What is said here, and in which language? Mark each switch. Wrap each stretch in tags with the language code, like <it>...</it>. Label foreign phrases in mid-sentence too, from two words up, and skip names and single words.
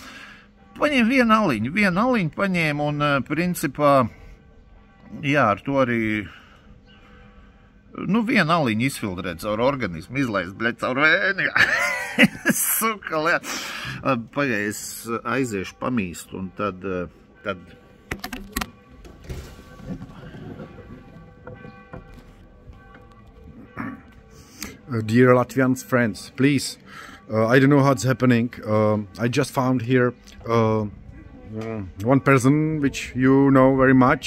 <lv>Paņēmu vienu aliņu paņēmu un, principā, jā, ar to arī, vienu aliņu izfiltrēt caur organismu, izlaist, bļaļ, caur vēni, suka, lē. Pagaid, es aiziešu pamīst un tad...</lv> <en>Dear Latvian friends, please, I don't know how it's happening. I just found here one person which you know very much.</en>